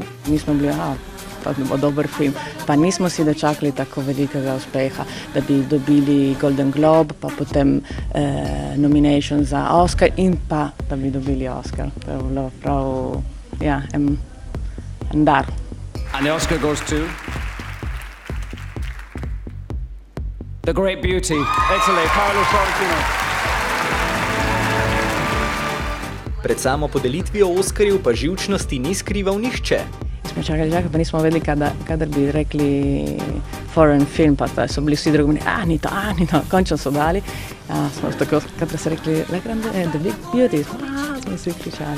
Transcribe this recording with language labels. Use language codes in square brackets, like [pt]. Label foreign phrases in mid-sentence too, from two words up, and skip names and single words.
[sl] Mi smo bili, pa bi bil dober film, pa nismo si dočakali tako velikega uspeha, da bi dobili Golden Globe, pa potem nomination za Oscar in pa da bi dobili Oscar. To je bilo prav, en dar. [en] And the Oscar goes to The Great Beauty, Italy, Paolo Sorrentino. [sl] Pred samo podelitvijo Oskarjev pa živčnosti ni skrival nihče. Smo čakali, pa nismo vedeli, kadar bi rekli [en] foreign film, [sl] pa so bili vsi drugi, Anita, končno so dali. Smo tako, kadar so rekli, The Big Beauty, smo vsi kričali.